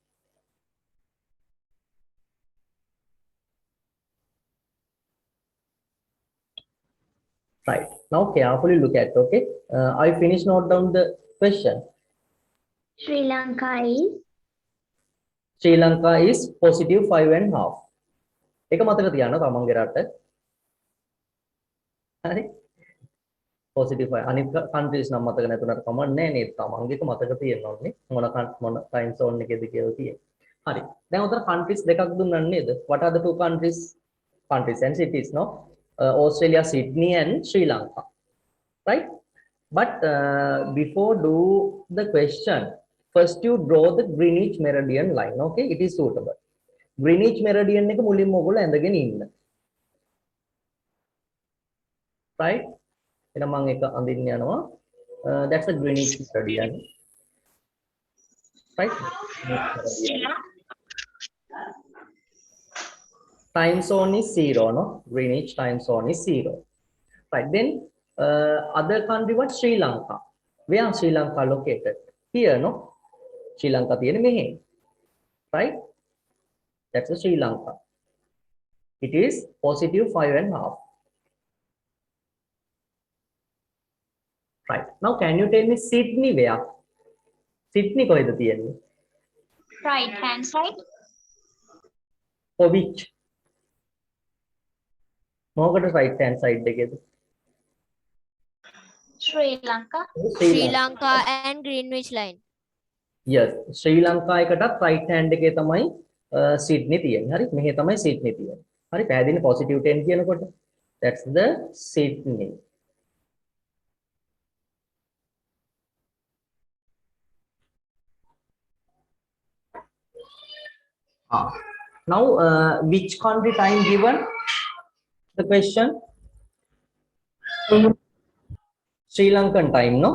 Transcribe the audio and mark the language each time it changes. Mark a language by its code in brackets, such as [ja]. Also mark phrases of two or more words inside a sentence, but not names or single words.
[en] Right now carefully look at okay I finished note down the question Sri Lanka is [si] positive 5.5 එක මතක තියාගන්න තමන්ගේ රට හරි positive 5 අනිත් countries නම් මතක නැතුණට කමක් නැහැ නේද තමන්ගේ එක මතක තියෙන්න ඕනේ මොන [en] time zone [si] එකේද කියලා තියෙන්නේ හරි දැන් උතර countries දෙකක් දුන්නා නේද [en] what are the two countries and cities no Australia Sydney and Sri Lanka right but before do the question first you draw the Greenwich meridian line okay it is suitable Greenwich meridian [si] එක මුලින්ම ඔයගොල්ලෝ ඇඳගෙන ඉන්න [en] right [si] එහෙනම් මම එක අඳින්න යනවා [en] that's a Greenwich meridian right time zone is 0 no Greenwich time zone is 0 right then other country what Sri Lanka where Sri Lanka located here no Sri Lanka [si] තියෙන මෙහෙ [en] right that's a Sri Lanka it is positive 5.5 Right. Now can you tell me Sydney where? [si] Sydney කොහෙද තියෙන්නේ? [en] Right hand side. For which? මොකකට right hand side එකේද? Sri Lanka. Sri Lanka and Greenwich line. Yes, [si] ශ්‍රී ලංකා එකටත් [en] right hand [si] එකේ තමයි Sydney තියෙන්නේ. හරි. මෙහෙ තමයි Sydney තියෙන්නේ. හරි. පැහැදිලි positive 10 කියනකොට. [en] That's the Sydney. Now, which country time given? The question? Sri Lankan time, no?